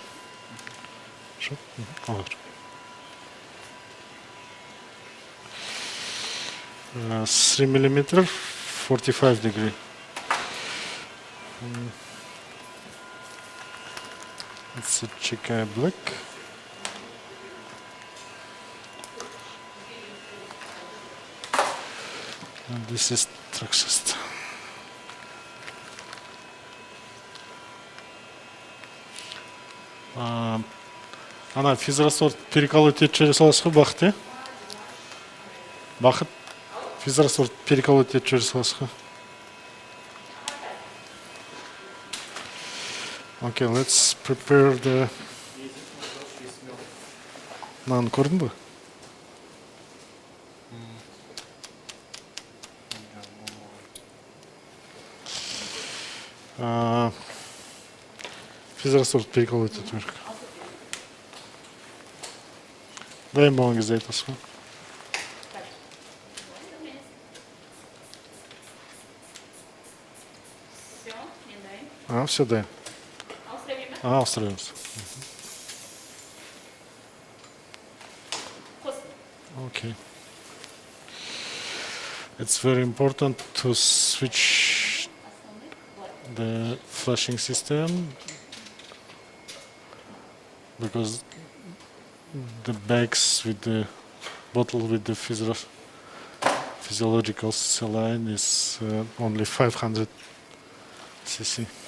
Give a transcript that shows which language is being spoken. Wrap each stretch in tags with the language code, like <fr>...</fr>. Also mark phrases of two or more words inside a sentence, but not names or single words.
<en>Шо? Алғыр. 3 millimeter, 45 degree. It's a Chica black. And this is Traxist.</en> <kk>Ана</kk> <ru>физраствор переколоть</ru> <kk>етіп жүре саласыз ғой, Бақыт, е? Бақыт,</kk> <ru>физраствор переколоть</ru> <kk>етіп жүре саласыз ғой.</kk> <en>Okay, let's prepare the...</en> <kk>Мынаны көрдің бе?</kk> <ru>Физраствор переколоть</ru> <kk>етіп керек. Дайын болған кезде айтасыз ғой. Все дайын.</kk> <ru>Устраиваемся.</ru> <en>Okay. It's very important to switch the flushing system because the bags with the bottle with the physiological saline is only 500 cc.</en>